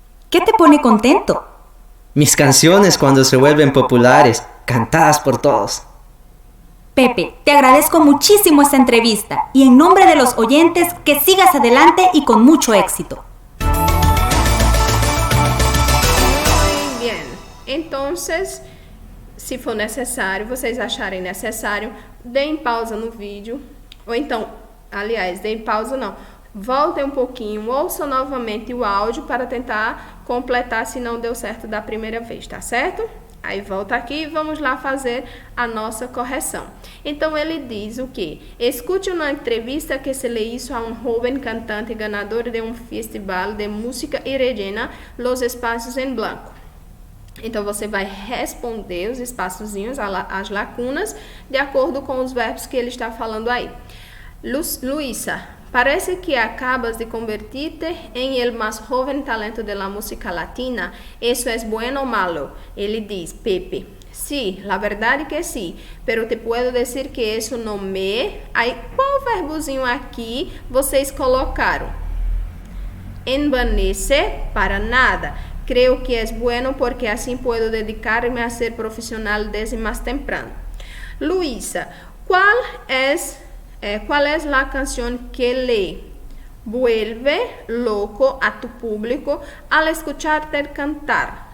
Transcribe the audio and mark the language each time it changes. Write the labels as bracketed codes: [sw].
[es] ¿Qué te pone contento? Mis canciones cuando se vuelven populares, cantadas por todos. Pepe, te agradezco muchísimo esta entrevista y en nombre de los oyentes que sigas adelante y con mucho éxito. Muy bien. [pt] Entonces, se for necessário, vocês acharem necessário, deem pausa no vídeo. Ou então, aliás, deem pausa não. Voltem um pouquinho, ouçam novamente o áudio para tentar completar se não deu certo da primeira vez, tá certo? Aí volta aqui e vamos lá fazer a nossa correção. Então ele diz o quê? Escute uma entrevista [es] que se le hizo a um jovem cantante ganador de um festival de música y rellena los espaços em blanco. [pt] Então você vai responder os espaçozinhos, as lacunas, de acordo com os verbos que ele está falando aí. [es] Luisa, parece que acabas de convertirte en el más joven talento de la música latina. ¿Eso es bueno o malo? [pt] Ele diz, [es] Pepe, sí, la verdad que sí, pero te puedo decir que eso no me... [pt] Aí, qual verbozinho aqui vocês colocaram? [es] Envanece para nada. Creo que es bueno porque así puedo dedicarme a ser profesional desde más temprano. Luisa, ¿cuál es la canción que le vuelve loco a tu público al escucharte cantar?